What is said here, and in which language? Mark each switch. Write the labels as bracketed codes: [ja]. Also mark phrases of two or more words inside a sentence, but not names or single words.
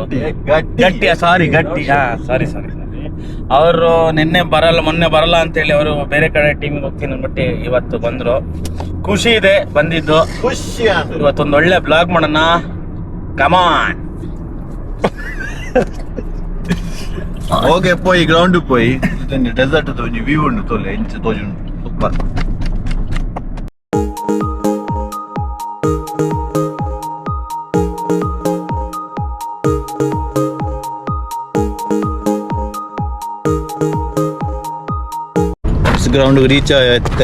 [kn] ಗಟ್ಟಿ ಸಾರಿ ಅವರು ಮೊನ್ನೆ ಬರಲ್ಲ ಅಂತ ಹೇಳಿ ಅವರು ಬೇರೆ ಕಡೆ ಟೀಮಿಗೆ ಹೋಗ್ತೀನಿ ಅಂದ್ಬಿಟ್ಟು ಇವತ್ತು ಬಂದ್ರು. ಖುಷಿ ಇದೆ ಬಂದಿದ್ದು. ಖುಷಿ ಇವತ್ತೊಂದು ಒಳ್ಳೆ ಬ್ಲಾಗ್ ಮಾಡೋಣ. ಕಮಾನ್. [tcy] ಓಕೆ ಪೋಯಿ ಗ್ರೌಂಡ್ ಪೋಯಿ ಡೆಸರ್ಟ್ ತೋಜಿ ವ್ಯೂ ಉಂಟು ತೋಲೆ ಇಂಚ ತೋಜಿ ಉಂಟು ಸೂಪರ್. [en] ground reach [kn] ಆಯ್ತೆ.